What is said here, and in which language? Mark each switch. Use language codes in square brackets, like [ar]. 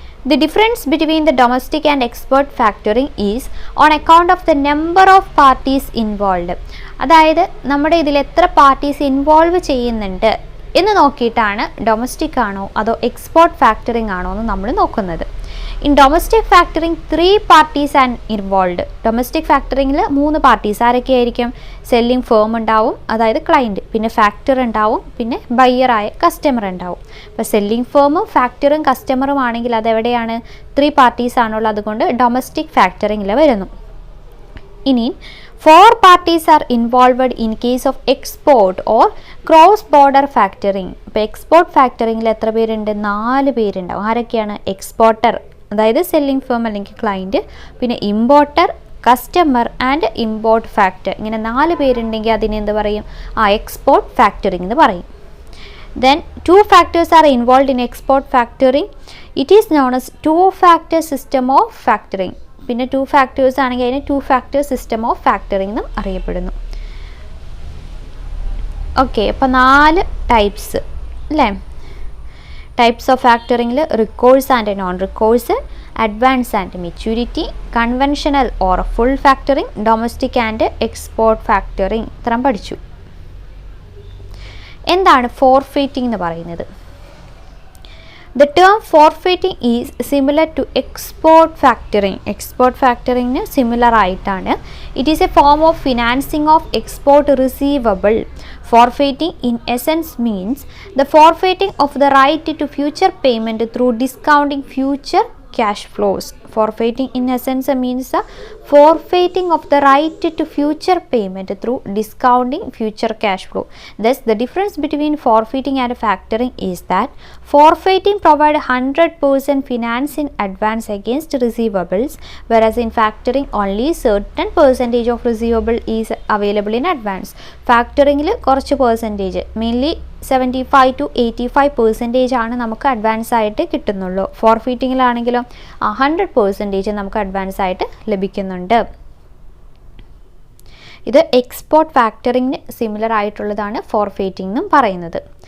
[en] The difference between the domestic and export factoring is on account of the number of parties involved. [ml] അതായത് നമ്മുടെ ഇതിൽ എത്ര parties involve ചെയ്യുന്നുണ്ട് എന്ന് നോക്കിയിട്ടാണ് ഡൊമസ്റ്റിക് ആണോ അതോ എക്സ്പോർട്ട് ഫാക്ടറിംഗ് ആണോ എന്ന് നമ്മൾ നോക്കുന്നത്. [en] In domestic factoring 3 parties and involve. [ml] Domestic ഫാക്ടറിംഗിൽ 3 parties ആരൊക്കെയായിരിക്കും? Selling firm ഉണ്ടാവും, അതായത് ക്ലയൻറ്റ്, പിന്നെ ഫാക്ടർ ഉണ്ടാവും, പിന്നെ ബയ്യറായ കസ്റ്റമർ ഉണ്ടാവും. അപ്പോൾ സെല്ലിംഗ് ഫേമും ഫാക്ടറും കസ്റ്റമറും ആണെങ്കിൽ അതെവിടെയാണ്? 3 parties ആണുള്ളത്, അതുകൊണ്ട് ഡൊമസ്റ്റിക് ഫാക്ടറിംഗിൽ വരുന്നു. [en] ഇനി 4 parties are involved in case of export or cross border factoring. [ml] ഇപ്പോൾ എക്സ്പോർട്ട് ഫാക്ടറിംഗിൽ എത്ര പേരുണ്ട്? 4 പേരുണ്ടാവും. ആരൊക്കെയാണ്? എക്സ്പോർട്ടർ, അതായത് സെല്ലിംഗ് ഫേം അല്ലെങ്കിൽ ക്ലയൻറ്റ്, പിന്നെ importer, customer and import factor. ഇങ്ങനെ 4 പേരുണ്ടെങ്കിൽ അതിന് എന്ത് പറയും? എക്സ്പോർട്ട് ഫാക്ടറിംഗ് എന്ന് പറയും. [en] Then 2 factors are involved in export factoring. It is known as 2-factor system of factoring. [ml] പിന്നെ 2 factors ആണെങ്കിൽ അതിന് 2-factor system of factoring എന്നും അറിയപ്പെടുന്നു. ഓക്കെ, അപ്പോൾ 4 ടൈപ്സ് അല്ലേ? Types of ഫാക്ടറിംഗിൽ recourse and non recourse, advance and maturity, conventional or full factoring, domestic and export factoring ഇത്രയും പഠിച്ചു. എന്താണ് ഫോർഫെയ്റ്റിംഗ് എന്ന് പറയുന്നത്? [en] The term forfeiting is similar to export factoring. Export factoring similar ആയിട്ടാണ്. It is a form of financing of export receivable. Forfeiting in essence means the forfeiting of the right to future payment through discounting future cash flows. Forfeiting in essence means the forfeiting of the right to future payment through discounting future cash flow. Thus, the difference between forfeiting and factoring is that forfeiting provides 100% finance in advance against receivables, whereas in factoring only certain percentage of receivable is available in advance. [ml] Factoring കുറച്ച് percentage, mainly 75 to 85% ആണ് നമുക്ക് advance ആയിട്ട് കിട്ടുന്നുള്ളൂ. ഫോർഫീറ്റിങ്ങിലാണെങ്കിലും 100% നമുക്ക് advance ആയിട്ട് ലഭിക്കുന്നുണ്ട്. ഇത് export ഫാക്ടറിംഗിന് similar ആയിട്ടുള്ളതാണ് ഫോർഫെയ്റ്റിംഗ് എന്നും പറയുന്നത്.